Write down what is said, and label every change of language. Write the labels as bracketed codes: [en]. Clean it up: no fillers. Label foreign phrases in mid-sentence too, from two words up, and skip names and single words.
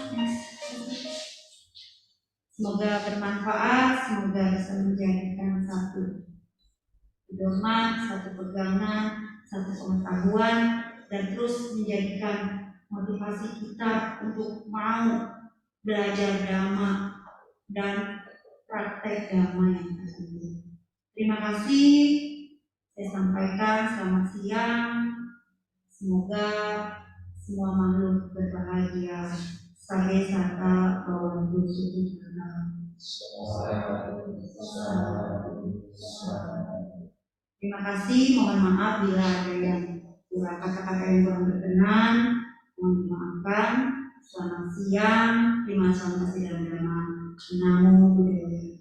[id] Semoga bermanfaat, semoga bisa menjadikan satu pedoman, satu pegangan, satu pengetahuan, dan terus menjadikan motivasi kita untuk mau belajar Dhamma dan praktek Dhamma yang tertentu. Terima kasih, saya sampaikan selamat siang. Semoga semua makhluk berbahagia. [pi] Sabe sata bawantu suci karena. [id] Terima kasih, mohon maaf bila ada yang kurang kata-kata yang kurang berkenan, mohon dimaafkan. Selamat siang, terima kasih dalam nama [pi] Namo Buddhaya.